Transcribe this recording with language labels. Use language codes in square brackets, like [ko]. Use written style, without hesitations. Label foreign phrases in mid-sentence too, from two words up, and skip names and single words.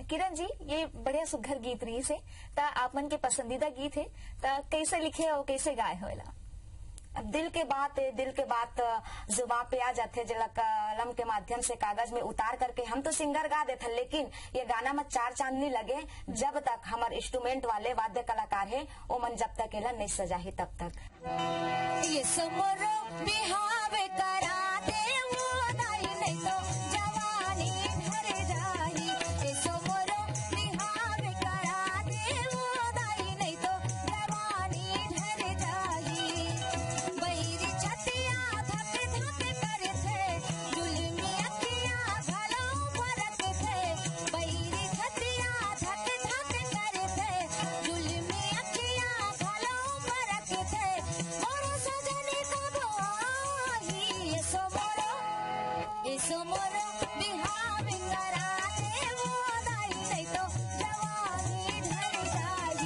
[hne] किरण जी, ये बढ़िया सुघर गीत रही से ता आप मन के पसंदीदा गीत है ता कैसे लिखे और कैसे गाए होला? दिल के बात जुबान पे आ जाते जला कलम के माध्यम से कागज में उतार करके हम तो सिंगर गा देते, लेकिन ये गाना में चार चांद नहीं लगे जब तक हमारे इंस्ट्रूमेंट वाले वाद्य कलाकार है वो मन जब तक एला नहीं सजाही तब तक। ये समरो बिहावे करा दे वो दाई नहीं तो जवानी भर जाही। ये समरो बिहावे करा दे वो दाई नहीं तो जवानी भर जाही। बैरी छतिया धक धक करे थे जुल्मी अखियां घलों फरक थे। बैरी छतिया धक धक करे थे जुल्मी अखियां घलों फरक थे। मोरो सजनी कब आई ये सोमरो बिहाव करा दे वो दाई नहीं तो जवानी ढल जाही।